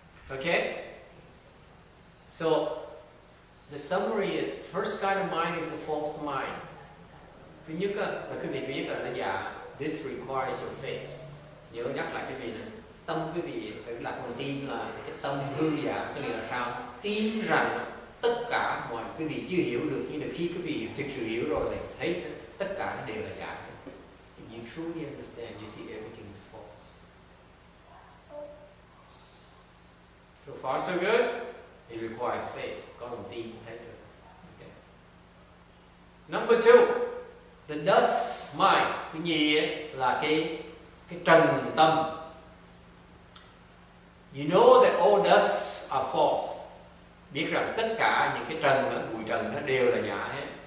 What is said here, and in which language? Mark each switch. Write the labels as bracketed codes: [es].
[en] Okay? So, the summary is, first kind of mind is a false mind. [vi] Thứ nhất là quý vị biết là dạ, [en] this requires your faith. [vi] Nhớ nhắc lại quý vị này, tâm quý vị phải đặt một tin là cái tâm hư giả, cái này là sao? Tin rằng tất cả mọi quý vị chưa hiểu được, nhưng mà khi quý vị thực sự hiểu rồi thì thấy tất cả đều là giả. [en] If you truly understand, you see everything is false. So far so good. It requires faith. [vi] Có lòng tin thấy được. [en] Okay. Number two, the dust mind. [vi] Cái gì ấy là cái trần tâm. [en] You know that all dusts are false. [vi] Biết rằng tất cả những cái trần, bụi trần nó đều là giả hết.